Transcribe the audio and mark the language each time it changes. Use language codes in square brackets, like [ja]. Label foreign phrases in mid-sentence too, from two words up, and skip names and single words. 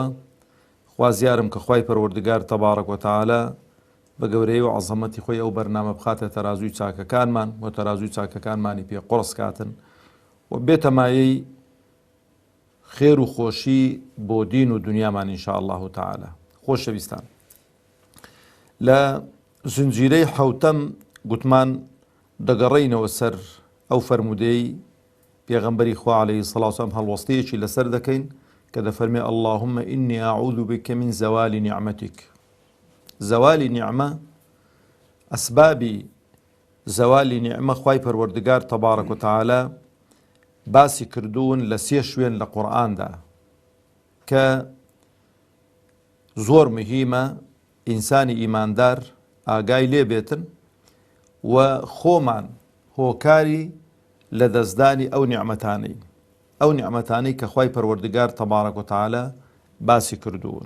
[ckb] خوازیارم کە خوای پەروەردگار [ar] تەبارەک وتەعالە [ckb] بە گەورەی و عەزەمەتی خۆی ئەو بەرنامە بخاتە تەرازووی چاکەکانمان و تەرازووی چاکەکانمانی پێ قورس کاتن و بێتە مایەی خێر و خۆشی بۆ دین و دنیامان [ar] ئینشاءالله تەعالە. [ckb] خۆشەویستان، لە زنجیرەی حەوتەم گوتمان دەگەڕێینەوە سەر ئەو فەرمودەی پێغەمبەری خوا [ar] عەلەیهی سەڵاتو وەسەلام [ckb] هەڵوەستەیەکی لەسەر دەکەین کە دەفەرمێ [ar] اللهم إني أعوذ بك من زوال نعمتك. [ckb] زوالی نیعمە، ئەسبابی زەوالی نیعمە خوای پەروەردگار [ar] تەبارەک وتەعالە [ckb] باسی کردوون لە سێ شوێن لە قورئاندا کە زۆر مهمە ئینسانی ئیماندار ئاگای لێ بێتن و خۆمان هۆکاری لە دەستدانی ئەو نیعمەتانەی کە خوای پەروەردگار [ar] تەبارەک وتەعالە [ckb] باسی کردوون.